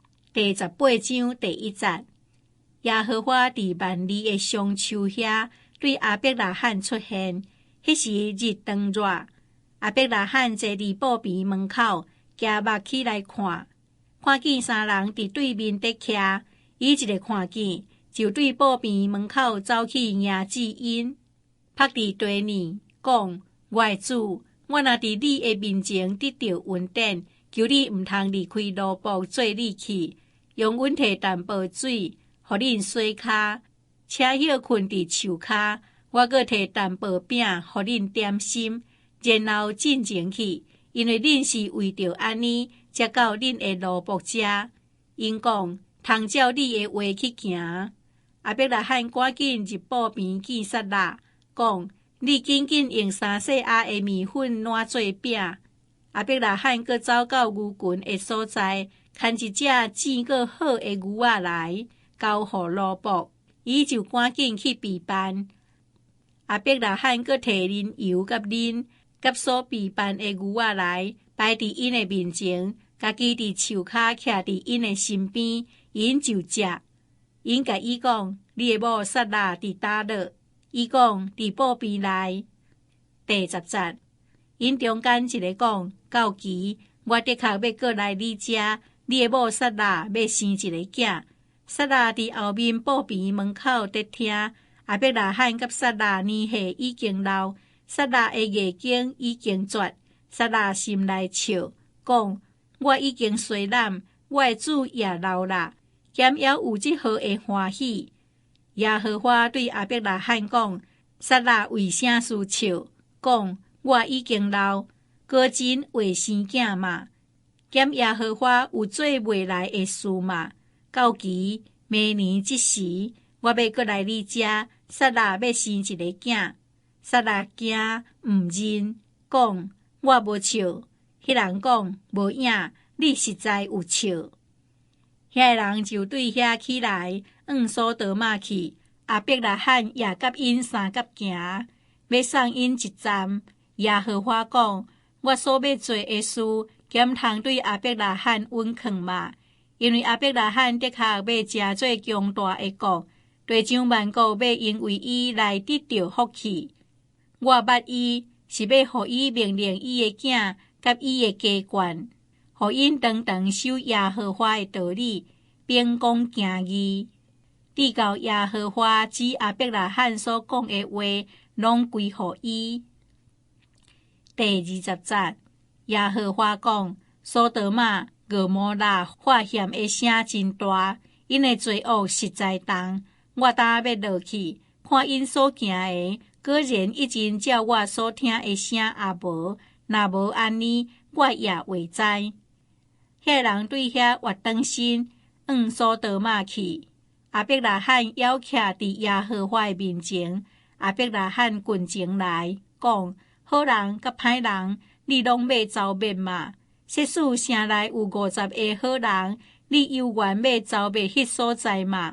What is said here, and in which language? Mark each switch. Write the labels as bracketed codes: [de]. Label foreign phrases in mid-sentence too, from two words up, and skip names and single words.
[nan] 第18章第1節，耶和華佇萬里的上樹遐對亞伯拉罕出現。迄時日當熱，亞伯拉罕坐佇布邊門口，行目起來看，看見三人佇對面在徛，伊一個看見，就對布邊門口走去迎接因，伏佇地面，講：我的主，我若佇你的面前得到恩典，求你毋通離開奴僕做你去，用阮摕淡薄水，互恁洗骹，且歇困佇樹骹，我閣摕淡薄餅，互恁點心，然後進前去，因為恁是為着安尼，才到恁的奴僕遮。因講：通照你的話去行。亞伯拉罕趕緊入布邊見撒拉，講：你緊緊用3細盒的麵粉爛做餅。亞伯拉罕閣走到牛群的所在，牽一隻生閣好的牛仔來，交予奴僕，伊就趕緊去備飯。亞伯拉罕閣摕磷油甲奶，甲所備飯的牛仔來，擺佇因的面前，家己佇樹骹徛佇因的身邊，因就食。因甲伊講：你的某撒拉佇叨落？伊講：佇布邊內。第10節，因中間一個講：到期，我的確要閣來你遮，你的某撒拉要生一個囝。撒拉佇後面布邊門口在聽。亞伯拉罕甲撒拉年歲已經老，撒拉的月經已經絕。撒拉心內笑，講：我已經衰懶，我的主也老啦，兼猶有這號的歡喜。耶和華對亞伯拉罕講：撒拉為啥事笑？講：我已經老，果真會生囝嘛？兼耶和華有做未來的事嘛？到期明年這時，我要閣來你遮，撒拉要生一個囝。撒拉驚毋認，講：我無笑。迄人講：無影，你實在有笑。遐人就對遐起來，往所多瑪去。亞伯拉罕也甲因相甲行，要送因一站。耶和華講：我所要做的事，兼通對亞伯拉罕允勸嘛？因為亞伯拉罕的確要誠做強大的國，地上萬國要因為伊來得到福氣。我捌伊是要互伊命令伊的囝甲伊的家眷，互因常常守耶和華的道理，秉公行義。直到耶和華指亞伯拉罕所講的話，攏歸互伊。第20節，耶和華講：所多瑪、蛾摩拉發現的聲真大，因的罪惡實在重。我膽要落去，看因所行的，果然已經照我所聽的聲也無。若無安尼，我也袂知。遐人對遐活轉身，往所多瑪去。亞伯拉罕要徛佇耶和華的面前。亞伯拉罕近前來，講：好人甲歹人，你攏要招滅嘛？即使城內有50個好人，你猶原要招滅迄所在嘛？